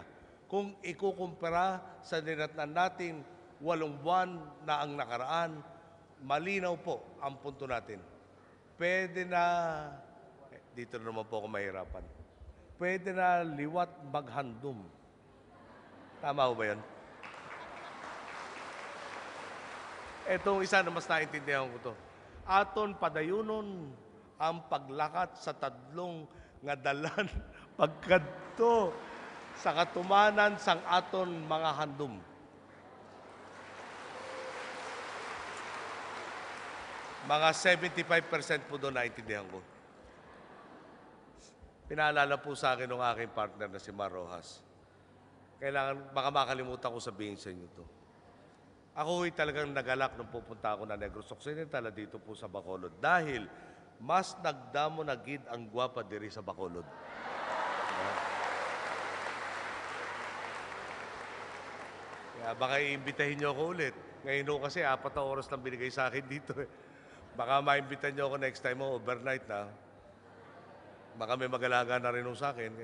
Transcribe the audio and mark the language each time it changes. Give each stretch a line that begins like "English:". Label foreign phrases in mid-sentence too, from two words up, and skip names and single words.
Filipino: Kung ikukumpara sa dinatnan natin 8 buwan na ang nakaraan, malinaw po ang punto natin. Pwede na, dito naman po ako mahirapan,
Hiligaynon: pwede na liwat maghandom.
Filipino: Tama ho ba yan? Etong isa na mas naintindihan ko to.
Hiligaynon: Aton padayunon ang paglakat sa 3 nga dalan pagkadto sa katumanan sang aton mga handom.
Filipino: Mga 75% po doon naintindihan ko. Pinaalala po sa akin ng aking partner na si Mar Rojas. Kailangan, baka makalimutan ko sabihin sa inyo to. Ako ay talagang nagalak nung pupunta ako na Negros Occidental dito po sa Bacolod dahil
Hiligaynon: mas nagdamo na gid ang gwapa diri sa Bacolod.
Filipino: Kaya baka iimbitahin niyo ako ulit. Ngayon ho kasi 4 na oras lang binigay sa akin dito. Baka maimbitahan niyo ako
English: next time
Filipino: mo, overnight na. Baka may mag-alaga na rin ho sa akin.